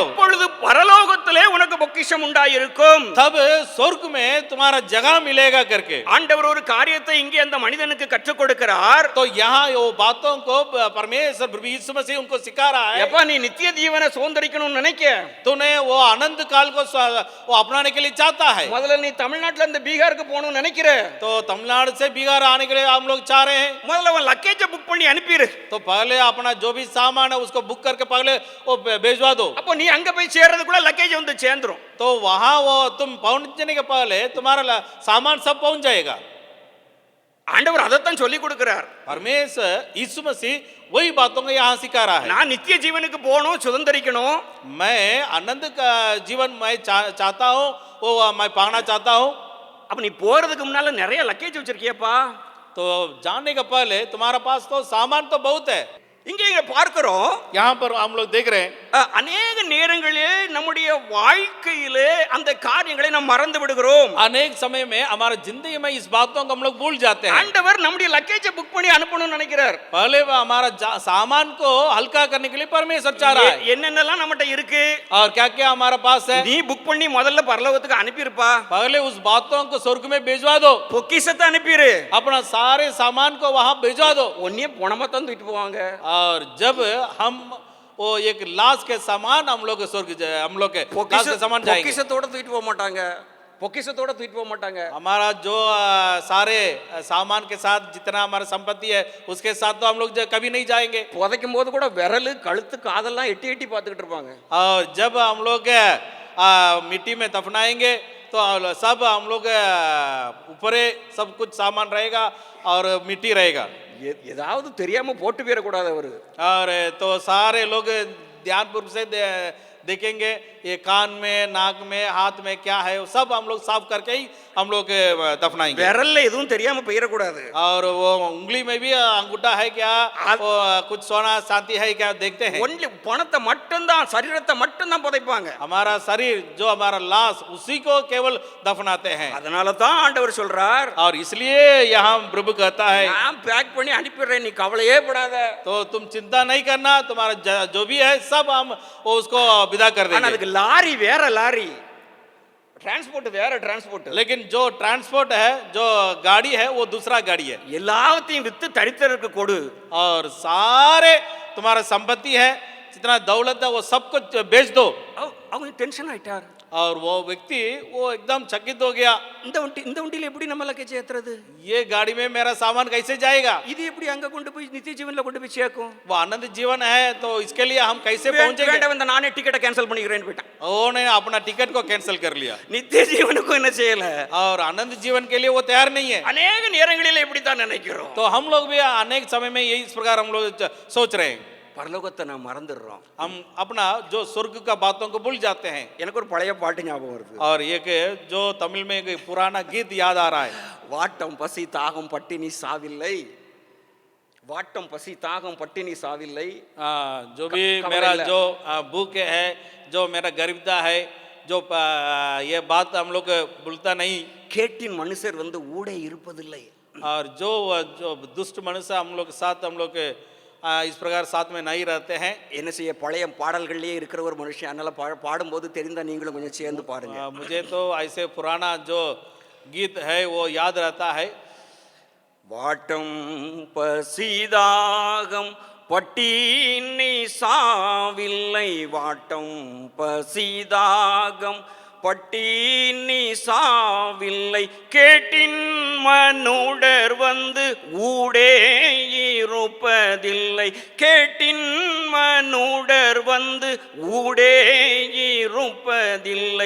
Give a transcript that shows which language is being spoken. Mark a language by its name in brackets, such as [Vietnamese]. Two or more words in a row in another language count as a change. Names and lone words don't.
[Tamil] அப்பொழுது பரலோகத்திலே உனக்கு பொக்கிஷம் உண்டாயிருக்கும். [Hindi] तब स्वर्ग में तुम्हारा जगह मिलेगा करके. [Tamil] ஆண்டவர் ஒரு காரியத்தை இங்கே அந்த மனிதனுக்கு கற்றுக் கொடுக்கிறார். [Hindi] तो यहाँ वो बातों को परमेश्वर प्रभु यीशु मसीह उनको सिखा रहा है. [Tamil] எப்ப நீ நித்திய ஜீவனை சுதந்தரிக்கணும்னு நினைக்க, [Hindi] तूने वो आनंद काल को वो अपनाने के लिए चाहता है. [Tamil] முதல்ல நீ தமிழ்நாட்டுல இருந்து பீகாருக்கு போகணும்னு நினைக்கிற, [Hindi] तो तमिलनाडु से बिहार आने के लिए हम लोग चाह रहे हैं. [Tamil] முதல்ல உன் லக்கேஜை புக் பண்ணி அனுப்பிடு. [Hindi] तो पहले अपना जो भी सामान है उसको बुक करके पहले वो भेजवा दो. [Tamil] அப்போ நீ அங்க போய் சேர்றதுக்குள்ள லக்கேஜ் வந்து சேர்ந்துரும். [Hindi] तो वहां वो तुम पहुंचने के पहले तुम्हारा सामान सब पहुंच जाएगा. [Tamil] ஆண்டவர் அதைத்தான் சொல்லி கொடுக்கிறார். [Hindi] परमेश्वर यीशु मसीह वही बातों को यहाँ सिखा रहा है. [Tamil] நான் நித்திய ஜீவனுக்கு போகணும், சுதந்தரிக்கணும். [Hindi] मैं आनंद का जीवन मैं चाहता हूँ, वो मैं पाना चाहता हूँ. [Tamil] அப்ப நீ போறதுக்கு முன்னால நிறைய லக்கேஜ் வச்சிருக்கியப்பா. [Hindi] तो जाने के पहले तुम्हारा पास तो सामान तो बहुत है. [Tamil] இங்கே பார்க்கிறோம், [Hindi] यहाँ पर हम लोग देख रहे हैं [Tamil] அநேக நேரங்களிலே நம்முடைய வாழ்க்கையிலே அந்த காரியங்களை நாம் மறந்து விடுகிறோம். [Hindi] अनेक समय में हमारे जिंदगी में इस बातों को हम लोग भूल जाते हैं. [Tamil] ஆண்டவர் நம்முடைய லக்கேஜை புக் பண்ணி அனுப்பணும்னு நினைக்கிறார். [Hindi] पहले वो हमारा सामान को हल्का करने के लिए परमेश्वर चाह रहा है. [Tamil] என்னென்னலாம் நம்மகிட்ட இருக்கு, [Hindi] और क्या क्या हमारा पास है, [Tamil] நீ புக் பண்ணி முதல்ல பரலோகத்துக்கு அனுப்பியிருப்பா. [Hindi] पहले उस बातों को स्वर्ग में भेजवा दो. [Tamil] பொக்கிஷத்தை अனுப்பிரு. [Hindi] अपना सारे सामान को वहां भेजवा दो. [Tamil] ஒன்னே பணமா தான் தூக்கிட்டு போவாங்க. [Hindi] और जब हम वो एक लाश के सामान हम लोग स्वर्ग हम लोग के लाश के सामान जाएंगे. [Tamil] பொக்கிஷத்தோட தூக்கிட்டு போக மாட்டாங்க. பொக்கிஷத்தோட தூக்கிட்டு போக மாட்டாங்க. [Hindi] हमारा जो सारे सामान के साथ जितना हमारा संपत्ति है उसके साथ तो हम लोग कभी नहीं जाएंगे. [Tamil] புதைக்கும் போது கூட விரல் கழுத்து காதெல்லாம் எட்டி எட்டி பார்த்துக்கிட்டு இருப்பாங்க. [Hindi] और जब हम लोग मिट्टी में दफनाएंगे तो सब हम लोग ऊपर सब कुछ सामान रहेगा और मिट्टी रहेगा. [Tamil] ஏதாவது தெரியாம போட்டு போயிடக்கூடாது அவரு. [Hindi] और तो सारे लोग ध्यानपूर्वक से देखेंगे ये कान में, नाक में, हाथ में क्या है, सब हम लोग साफ करके ही हम लोग दफनाएंगे. [Tamil] விரல்ல எதுவும் தெரியாம போயிடக்கூடாது. [Hindi] और वो उंगली में भी अंगूठा है क्या, वो कुछ सोना शांति है क्या देखते हैं. [Tamil] ஒன்லி பணத்தை மட்டும்தான், சரீரத்தை மட்டும்தான் புதைப்பாங்க. [Hindi] हमारा शरीर जो हमारा लाश उसी को केवल दफनाते हैं. [Tamil] அதனால தான் ஆண்டவர் சொல்றார், [Hindi] और इसलिए यहाँ प्रभु कहता है [Tamil] நான் பேக் பண்ணி அனுப்பிடுறேன், நீ கவலையே படாத. [Hindi] तो तुम चिंता नहीं करना, तुम्हारा जो भी है सब हम उसको विदा कर [Tamil] ஆனா [Hindi] देंगे. [Tamil] அதுக்கு லாரி வேற லாரி, டிரான்ஸ்போர்ட் வேற டிரான்ஸ்போர்ட். [Hindi] लेकिन जो ट्रांसपोर्ट है, जो गाड़ी है वो दूसरा गाड़ी है. [Tamil] எல்லாத்தையும் வித்து தரித்திரருக்கு கொடு. [Hindi] और सारे तुम्हारा संपत्ति है, जितना दौलत है वो सब कुछ बेच दो. [Tamil] அவங்க டென்ஷன் ஆயிட்டார். [Hindi] और वो व्यक्ति वो एकदम चकित हो गया. [Tamil] இந்த வண்டியில எப்படி நம்ம லக்கேஜ் ஏத்துறது, [Hindi] ये गाड़ी में मेरा सामान कैसे जाएगा, [Tamil] இது எப்படி அங்க கொண்டு போய் நித்திய ஜீவன்ல கொண்டு போய் சேர்க்கும். [Hindi] वो आनंद जीवन है तो इसके लिए हम कैसे पहुंचेंगे. [Tamil] வேண்டாம், இந்த நானே டிக்கெட்டை கேன்சல் பண்ணிக்கிறேன்னு போயிட்டான். [Hindi] उन्होंने अपना टिकट को कैंसिल कर लिया. [Tamil] நித்திய ஜீவனுக்கும் என்ன செய்யல. [Hindi] और आनंद जीवन के लिए वो तैयार नहीं है. [Tamil] அநேக நேரங்களில் இப்படி தான் நினைக்கிறோம். [Hindi] तो हम लोग भी अनेक समय में यही इस प्रकार हम लोग सोच रहे हैं. [Tamil] பரலோகத்தை நான் மறந்துடுறோம். [Hindi] हम अपना जो स्वर्ग का बातों को भूल जाते हैं। [Tamil] எனக்கு ஒரு பழைய பாட்டு ஞாபகம் வருது. [Hindi] और एक जो तमिल में एक पुराना गीत याद आ रहा है। [Tamil] வாட்டம் பசி தாகம் பட்டினி சாவில்லை, வாட்டம் பசி தாகம் பட்டினி சாவில்லை. [Hindi] जो भी मेरा जो भूख है, जो मेरा गरीबता है, जो ये बात हम लोग भूलता नहीं। [Tamil] கேட்டின் மனுஷர் வந்து ஊடே இருப்பதில்லை. [Hindi] और जो जो दुष्ट मनुष्य हम लोग साथ हम लोग इस प्रकार साथ में नहीं रहते हैं। [Tamil] என்ன செய்ய, பழைய பாடல்கள்லயே இருக்கிற ஒரு மனுஷன், அதனால பாடும்போது தெரிந்தா நீங்களும் கொஞ்சம் சேர்ந்து பாருங்க. [Hindi] मुझे तो ऐसे पुराना जो गीत है वो याद रहता है। [Tamil] வாட்டம் பசிதாகம் பட்டினி சாவில்லை, வாட்டம் பசிதாகம் பட்டினி சாவில்லை, கேட்டின் மனுடர் வந்து ஊடே இருப்பதில்லை, கேட்டின் மனுடர் வந்து ஊடே இருப்பதில்லை.